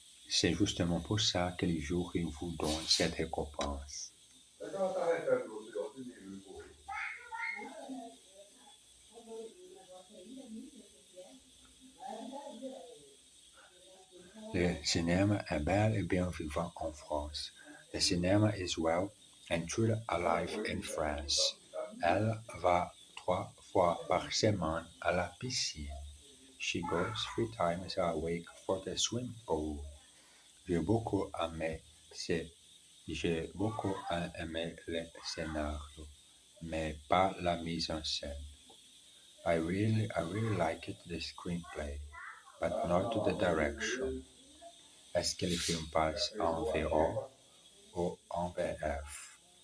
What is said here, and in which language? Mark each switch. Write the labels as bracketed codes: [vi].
[fr] C'est justement pour ça que les jours ils vous donnent cette récompense. Le cinéma est bel et bien vivant en France. [en] Le cinéma is well and truly alive in France. [fr] Elle va 3 fois par semaine à la piscine. [en] She goes 3 times a week for the swim pool. [fr] J'ai beaucoup aimé j'ai beaucoup aimé le scénario, mais pas la mise en scène. [en] I really liked the screenplay, but not the direction. [fr] Est-ce que le film passe en VO ou en VF?